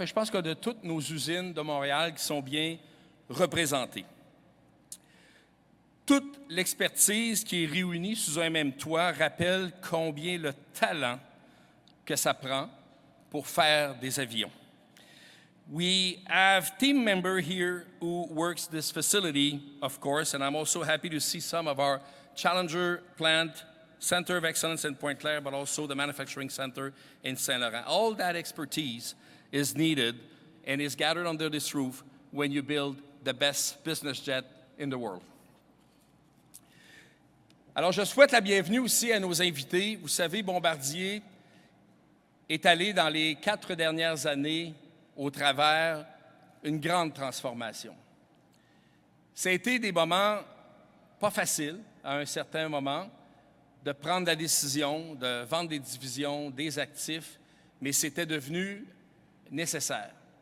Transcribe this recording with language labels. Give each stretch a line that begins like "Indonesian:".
French: Je pense qu'il y a de toutes nos usines de Montréal qui sont bien représentées. Toute l'expertise qui est réunie sous un même toit rappelle combien le talent que ça prend pour faire des avions.
English: We have team member here who works this facility, of course, and I'm also happy to see some of our Challenger plant, Center of Excellence in Pointe-Claire, but also the Manufacturing Center in Saint-Laurent. All that expertise is needed and is gathered under this roof when you build the best business jet in the world.
French: Alors, je souhaite la bienvenue aussi à nos invités. Vous savez, Bombardier est allé dans les 4 dernières années au travers une grande transformation. Ça a été des moments pas faciles à un certain moment de prendre la décision de vendre des divisions, des actifs, mais c'était devenu nécessaire.